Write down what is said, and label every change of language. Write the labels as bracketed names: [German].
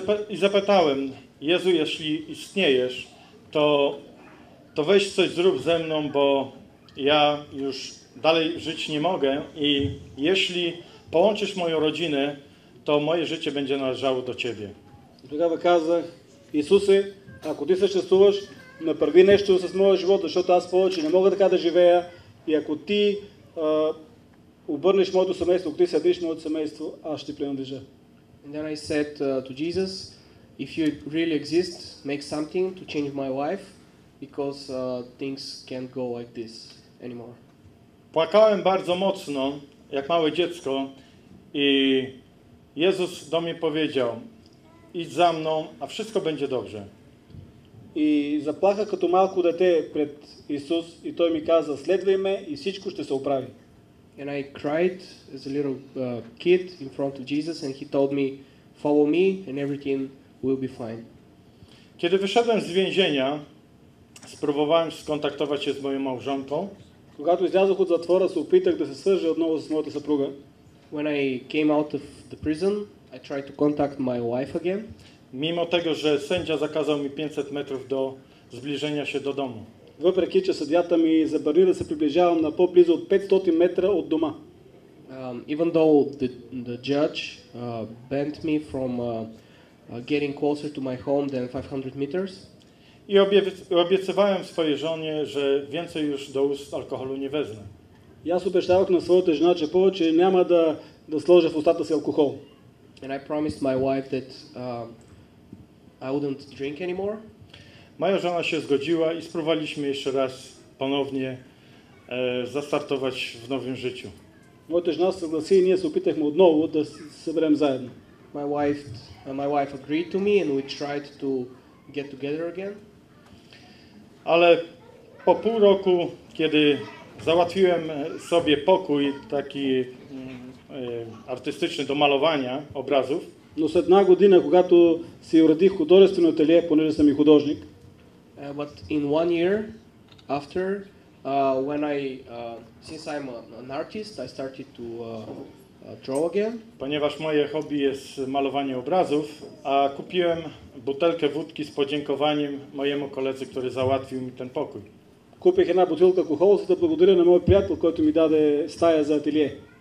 [Polish] I zapytałem, Jezu, jeśli istniejesz, to weź coś zrób ze mną, bo ja już dalej żyć nie mogę i jeśli połączysz moją rodzinę, to moje życie będzie należało do Ciebie. [Bulgarian] Тогава казах, Исусе, ако ти съществуваш, направи нещо с моя живот, защото аз повече не мога така да живея. И ако ти обърнеш моето семейство, ако ти съдиш моето семейство, аз ще принадлежа. [English] And then I said to Jesus, if you really exist, make something to change my life, because things can't go like this anymore. [Polish] Płakałem bardzo mocno, jak małe dziecko, i Jezus do mnie powiedział: idź za mną, a wszystko będzie dobrze. [Bulgarian] И заплаха като малко дете пред Исус и той ми каза, следвай ме и всичко ще се оправи. [English] And I cried as a little kid in front of Jesus, and he told me, follow me and everything will be fine. [Polish] Kiedy wyszedłem z więzienia, spróbowałem skontaktować się z moją małżonką. [Bulgarian] Когато излязох от затвора, се опитах да се свържа отново с моята съпруга. [English] When I came out of the prison, I tried to contact my wife again. [Polish] Mimo tego, że sędzia zakazał mi 500 metrów do zbliżenia się do domu. [Bulgarian] Въпреки че съдята ми забрани да се приближавам на по-близо от 500 метра от дома. [English] Even though the judge banned me from getting closer to my home than 500 meters. [Polish] I obiecywałem swojej żonie, że więcej już do ust alkoholu nie wezmę. [Bulgarian] И аз обещавах на своята жена, че повече няма да сложа в устата си алкохол. [English] And I promised my wife that I wouldn't drink anymore. [Polish] Moja żona się zgodziła i spróbowaliśmy jeszcze raz ponownie zastartować w nowym życiu. [Bulgarian] Моята жена се съгласи и ние се опитахме отново да се съберем заедно. [English] My wife agreed to me and we tried to get together again. [Polish] Ale po pół roku, kiedy załatwiłem sobie pokój taki artystyczny do malowania obrazów, [Bulgarian] Но след една година, когато си уредих художествено ателие, понеже съм и художник, [English] but in 1 year after, when since I'm an artist, I started to draw again. [Polish] Ponieważ moje hobby jest malowanie obrazów, a kupiłem butelkę wódki z podziękowaniem mojemu koledze, który załatwił mi ten pokój. [Bulgarian] купих една бутилка алкохол, за да благодаря на мой приятел, който ми даде стая за ателие.